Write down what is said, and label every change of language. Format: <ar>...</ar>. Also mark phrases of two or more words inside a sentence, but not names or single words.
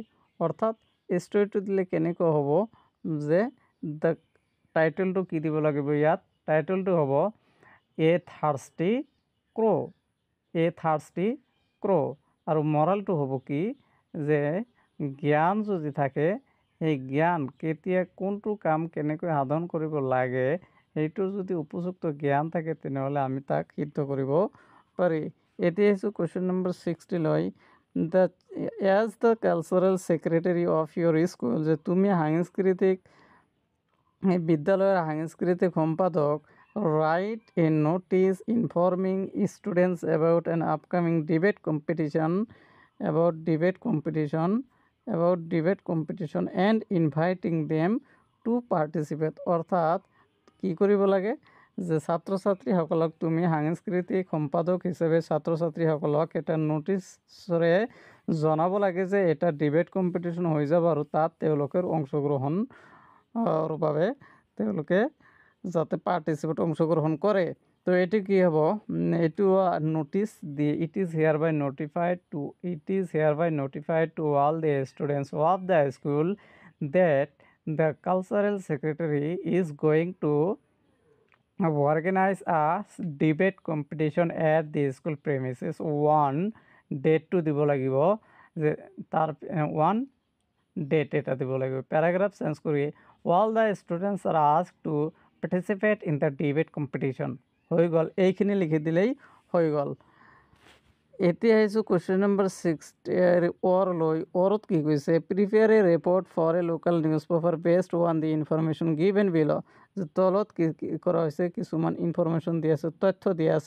<as>অৰ্থাৎ ষ্টৰীটো দিলে কেনেকুৱা হ'ব যে দ্য টাইটেলটো কি দিব লাগিব, ইয়াত টাইটেলটো হ'ব এ থাৰ্ষ্টি ক্ৰ', আৰু মৰালটো হ'ব কি, যে জ্ঞান যদি থাকে, সেই জ্ঞান কেতিয়া কোনটো কাম কেনেকৈ সাধন কৰিব লাগে, সেইটোৰ যদি উপযুক্ত জ্ঞান থাকে তেনেহ'লে আমি তাক সিদ্ধ কৰিব পাৰি। এতিয়া আহিছোঁ</as> <en>question number 60 লৈ। As the cultural secretary of your school,</en> <as>যে তুমি বিদ্যালয়ের সাংস্কৃতিক সম্পাদক,</as> <en>Write a notice informing students about an upcoming debate competition and inviting them to participate.</en> <as>অৰ্থাৎ কি কৰিব লাগে, যে ছাত্ৰ ছাত্ৰীসকলক তুমি সাংস্কৃতিক সম্পাদক হিচাপে ছাত্ৰ ছাত্ৰীসকলক এটা নোটিছৰে জনাব লাগে যে এটা</as> <en>debate competition</en> <as>হৈ যাব আৰু তাত তেওঁলোকৰ অংশগ্ৰহণৰ বাবে তেওঁলোকে যাতে অংশগ্ৰহণ কৰে। তো এইটো কি হ'ব, এইটো নোটিছ দি</as> <en>It is hereby notified to all the students of the school that the cultural secretary is going to organize a debate competition at the school premises. one date to</en> <as>দিব লাগিব, যে তাৰ</as> <en>one date</en> <as>এটা দিব লাগিব।</as> <en>paragraph change কৰি all the students are asked to participate in the debate competition,</en> <as>হৈ গ'ল। এইখিনি লিখি দিলেই হৈ গ'ল। এতিয়া আহিছোঁ</as> <en>question number</en> <as>60 লৈ। অৰত কি কৈছে,</as> <en>Prepare a report for a local newspaper based on the information given below,</en> <as>যে তলত কি কৰা হৈছে, কিছুমান ইনফৰমেশ্যন দিয়া আছে, তথ্য দিয়া আছে।</as>